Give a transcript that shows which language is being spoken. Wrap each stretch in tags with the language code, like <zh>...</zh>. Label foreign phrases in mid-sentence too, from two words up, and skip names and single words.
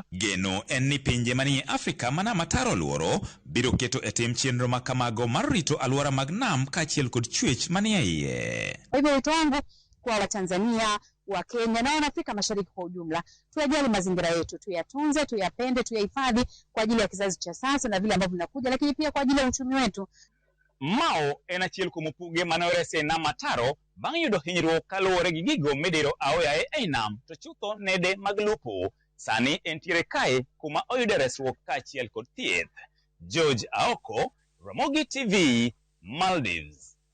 <luo>Geno en ni pinje manie Afrika mana mataro luoro biro keto e tim chenro ma kamago mar rito alwora mag nam kaachiel kod chwech manie iye.</luo> <sw>Hivyo wito wangu kwa Watanzania, wa Kenya na Afrika Mashariki kwa ujumla, tuyajali mazingira yetu, tuyatunze, tuyapende, tuyahifadhi kwa ajili ya kizazi cha sasa na vile ambavyo vinakuja, lakini pia kwa ajili ya uchumi wetu.</sw> <luo>Mao en achiel kuom opuge mane orese nam Mataro bang' yudo hinyruok kaluwore gi gigo midiro aoyaye ei nam to chutho nede mag lupo. Sani entiere kae kuma oyude resruok kaachiel kod thieth. George Aoko, Ramogi TV, Maldives.</luo>